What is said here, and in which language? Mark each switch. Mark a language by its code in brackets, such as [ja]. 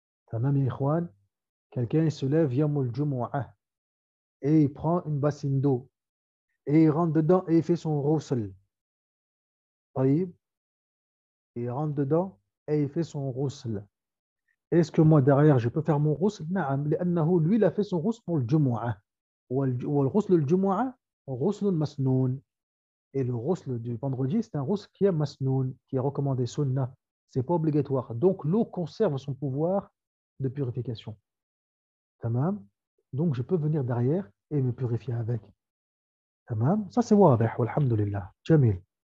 [fr] Tamam, ikhwan, quelqu'un se lève yamul jumu'ah et il prend une bassine d'eau et il rentre dedans et il fait son ghusl. Taïb, il rentre dedans et il fait son ghusl. Est-ce que moi derrière je peux faire mon ghusl? Naam, لأنه lui il a fait son ghusl pour le jumu'ah. [ar] والغسل الجمعة غسل مسنون. [fr] Et le ghusl du vendredi, c'est un ghusl qui est masnoun, qui est recommandé sunnah. C'est pas obligatoire. Donc l'eau conserve son pouvoir de purification. Tamam. Donc je peux venir derrière et me purifier avec. Tamam. Ça c'est wadih, walhamdulillah. Jamil.